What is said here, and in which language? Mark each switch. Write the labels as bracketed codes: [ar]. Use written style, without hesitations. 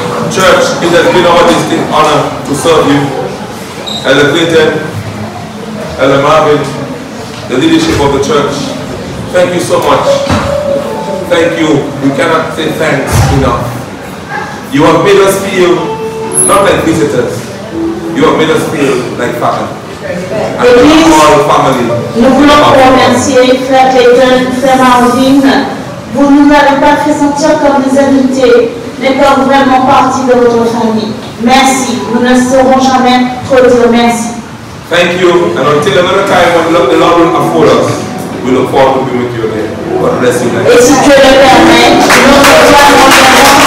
[en] Church, it has been our distinct honor to serve you. Elder Clinton, Elder Marvin, the leadership of the church, thank you so much. Thank you. We cannot say thanks enough. You have made us feel not like visitors. You have made us feel like family. And all family. [fr] Nous voulons vous remercier, Frère Clayton, Frère Marvin. Vous ne nous avez pas fait sentir comme des invités, mais comme vraiment partie de votre famille. Merci. Nous ne saurons jamais trop dire merci. [en] Thank you. And until another time when the Lord will afford us, we look forward to being with you again. God bless you. [fr] Et si Dieu le permet, nous revoilà.